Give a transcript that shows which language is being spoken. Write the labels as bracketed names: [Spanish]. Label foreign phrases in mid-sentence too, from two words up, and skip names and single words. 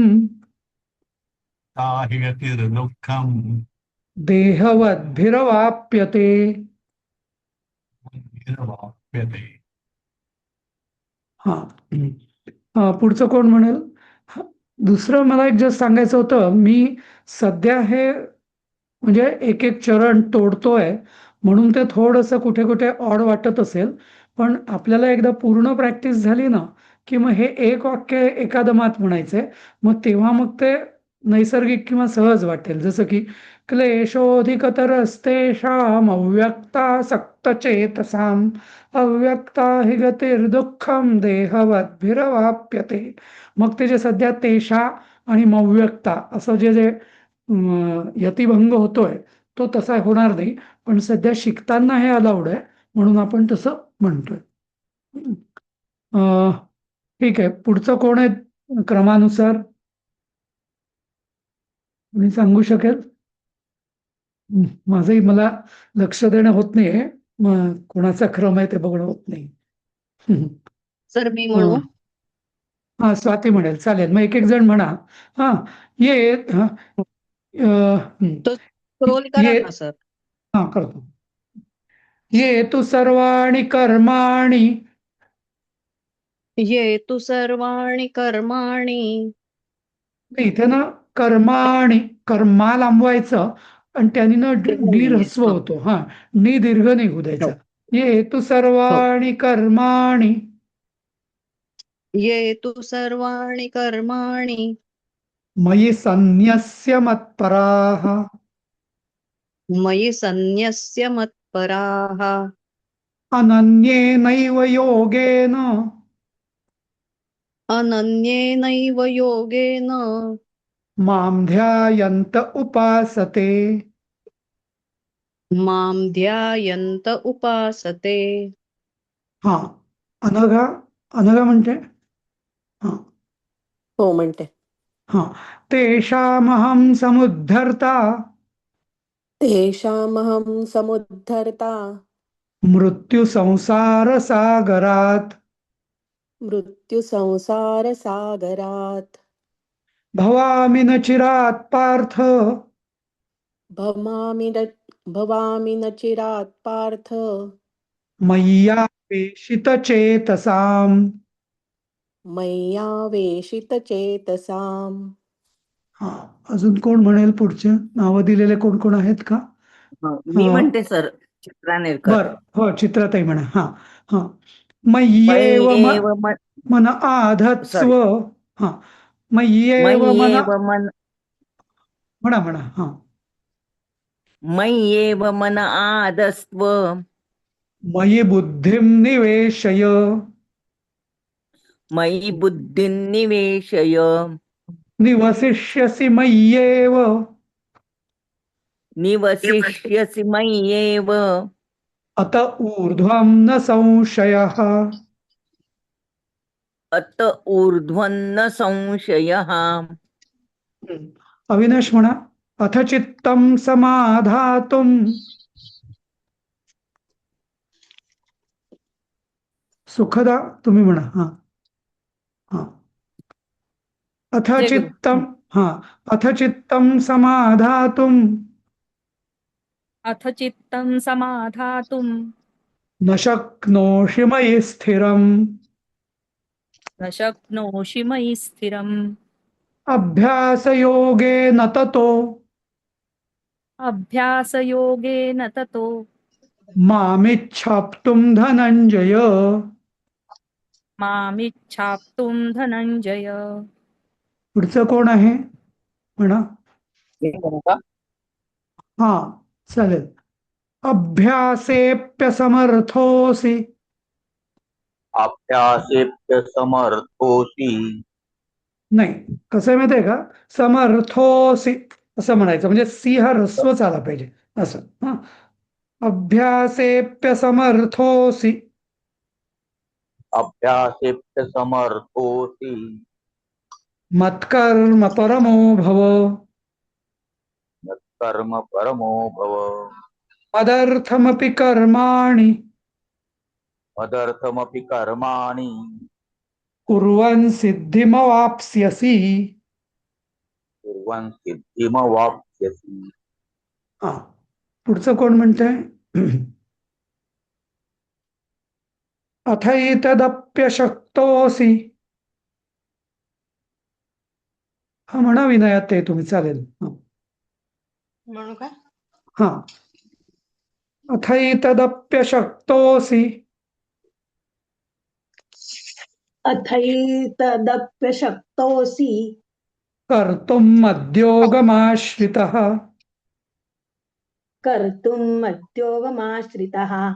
[Sanskrit] ता हि गतिर्दुःखम् देहवद्भिरवाप्यते. निर्वाप्यते. [Marathi] हा. पुढचं कोण म्हणेल? हा, दुसरं मला एक जस्ट सांगायचं होतं. मी सध्या हे म्हणजे एक एक चरण तोडतोय म्हणून ते थोडंसं कुठे कुठे ऑड वाटत असेल, पण आपल्याला एकदा पूर्ण प्रॅक्टिस झाली ना की मग हे एक वाक्य एकादमात म्हणायचंय. मग तेव्हा मग ते नैसर्गिक किंवा सहज वाटेल. जसं की [Sanskrit] क्लेशोधिकतरस्तेषाम् अव्यक्तासक्तचेतसाम् अव्यक्ता हि गतिर्दुःखम देहवद्भिरवाप्यते. [Marathi] मग ते जे सध्या तेषा आणि मव्यक्ता असं जे जे यतिभंग होतोय तो तसा होणार नाही, पण सध्या शिकताना हे अलाउड आहे म्हणून आपण तसं म्हणतोय. ठीक आहे. पुढचं कोण आहे क्रमानुसार? मी सांगू शकेल? माझंही मला लक्ष देणं होत नाहीये, मग कोणाचा क्रम आहे ते बघणं होत नाही. सर मी म्हणू? हा, स्वाती म्हणेल. चालेल, मग एक एक जण म्हणा. हा, ये हा, तो स्क्रोल करा ये ना सर. हा, करतो. [Sanskrit] ये तु सर्वाणि कर्माणि ये तु सर्वाणि कर्माणि [Marathi] इथे ना [Sanskrit] कर्माणि कर्मा [Marathi] लांबवायचं आणि त्याने ना डी ह्रस्व हो. होतो. हा, नी दीर्घ नाही होऊ द्यायचा. हो. [Sanskrit] ये तु सर्वाणि कर्माणि ये तु सर्वाणि कर्माणि मयि सन्न्यस्य मत्पराः मयि सन्न्यस्य मत्पराः अनन्येनैव योगेन अनन्येनैव योगेन मां ध्यायन्त उपासते. मां ध्यायन्त उपासते. [Marathi] हा, अनघा अनघा म्हणते. हा हो म्हणते. हा, [Sanskrit] तेषामहं समुद्धर्ता तेषामहं समुद्धर्ता मृत्युसंसारसागरात् मृत्युसंसारसागरात् भवामि न चिरात् पार्थ भवामि न चिरात् पार्थ मय्यावेशितचेतसाम्. मय्यावेशितचेतसाम्. [Marathi] हा, अजून कोण म्हणेल? पुढचे नावं दिलेले कोण कोण आहेत का? मी म्हणते सर, चित्रा नेरकर. बर, हो, चित्राताई म्हणा. हा हा, [Sanskrit] मय्येव मय्येव मन आधत्स्व. हा, मय्येव मन मय्येव मन [Marathi] म्हणा म्हणा. हा, [Sanskrit] मय्येव मन आदस्त्व मयि बुद्धिं निवेशय. मयि बुद्धिं निवेशय. निवसिष्यसि मय्येव निवसिष्यसि मय्येव अत ऊर्ध्वं न संशयः. अत ऊर्ध्वन्न संशयः. [Marathi] अविनाश म्हणा. [Sanskrit] अथ चित्तं समाधातुं [Marathi] सुखदा तुम्ही म्हणा. हा हा, [Sanskrit] अथ चित्तं. हा, अथ चित्तं समाधातुं अथ चित्तं समाधातुं न शक्नोषि मयि स्थिरम्. न शक्नोषि मयि स्थिरम्. अभ्यासयोगेन ततो अभ्यासयोगेन ततो मामिच्छाप्तुं धनंजय. मामिच्छाप्तुं धनंजय. [Marathi] पुढचं कोण आहे म्हणा. मी म्हणू का? हा चालेल. अभ्यासेप्यसमर्थोऽसि. [Sanskrit] अभ्यासेप्यसमर्थोऽसि. [Marathi] नाही, कसं आहे माहिती आहे का, समर्थोऽसि असं म्हणायचं, म्हणजे सी हा ह्रस्वच आला पाहिजे असं. हा, [Sanskrit] अभ्यासेप्यसमर्थोऽसि. अभ्यासेप्यसमर्थोऽसि. मत्कर्म परमो भव. कर्म परमो भव. मदर्थमपि कर्माणि मदर्थमपि कर्माणि कुर्वन् सिद्धिमवाप्स्यसि. कुर्वन् सिद्धिमवाप्स्यसि. [Marathi] हा, पुढचं कोण म्हणतंय. अथैतदप्यशक्तोऽसि. हा म्हणा विनयात ते तुम्ही, चालेल. म्हणू का? हा, [Sanskrit] अथैतदप्यशक्तोऽसि. अथैतदप्यशक्तोऽसि कर्तुम् मद्योगमाश्रितः. कर्तुम् मद्योगमाश्रितः.